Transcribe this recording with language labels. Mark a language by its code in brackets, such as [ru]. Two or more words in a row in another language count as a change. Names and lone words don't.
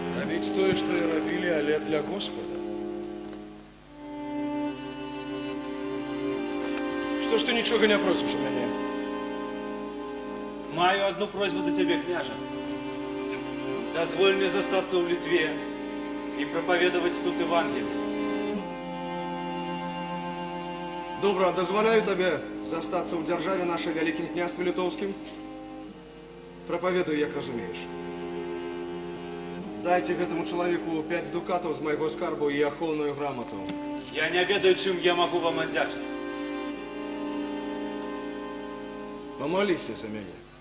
[be] Рабіць тое, што і рабілі, але для Господа. Што ж ты нічога не просіш у мяне? [uk] Маю одну просьбу до тебя, княже. [ru] Дозволь мне застаться в Литве и проповедовать тут Евангелие. [be] Добра, дазваляю табе застацца ў дзяржаве нашай вялікім княстве літоўскім. Прапаведуй, як разумееш. Дайце гэтаму чалавеку 5 дукатаў з майго скарбу і ахоўную грамату. Я не ведаю, чым я могу вам адзячыць. Памаліся за мяне.